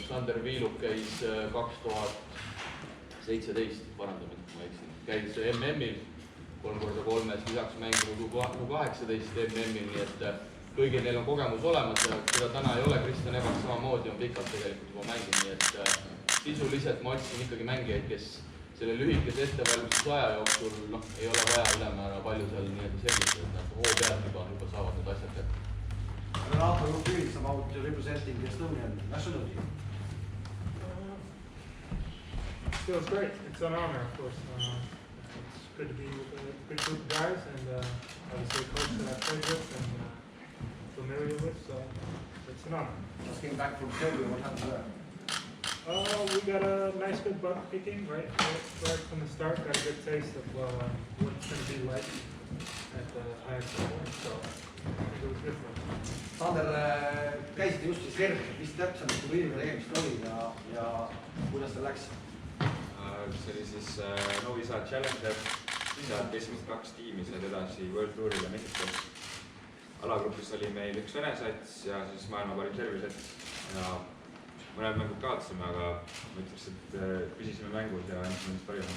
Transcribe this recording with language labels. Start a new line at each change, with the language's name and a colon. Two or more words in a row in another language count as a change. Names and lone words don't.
Estonian: Sander Viiluk käis 2017, parandamine, ma eksin, käis MM-il 3x3, lisaks mänginud U18 MM-il, nii et kõigil neil on kogemus olemas ja keda täna ei ole, Kristjan Evart samamoodi on pikalt tegelikult juba mänginud, nii et sisuliselt ma otsin ikkagi mängijaid, kes selle lühikese ettevalmistuse aja jooksul ei ole vaja ülemäära palju seal nii-öelda selgitada, et hoo pealt juba saavad need asjad kätte.
English: Renato, your feelings about representing the Estonian national team? feels great. It's an honor, of course. It's good to be with a good group of guys and obviously a coach that I've played with and familiar with, so it's an honor. Just came back from Serbia, what happened there? We got a nice good buck kicking right from the start. Got a good taste of what it's going to be like at the Ajax level, so I think it was good for us.
Estonian: Sander, käisite just siis Serbias, mis täpsemalt turniiriga tegemist oli ja kuidas see läks? See oli siis Novi Sad Challenger, sealt esimesed 2 tiimi said edasi World Tourile Mehhikos. Alagrupis oli meil 1 Vene sats ja siis maailma parim Serbia sats ja mõned mängud kaotasime, aga ma ütleks, et püsisime mängus ja andsime ennast parima.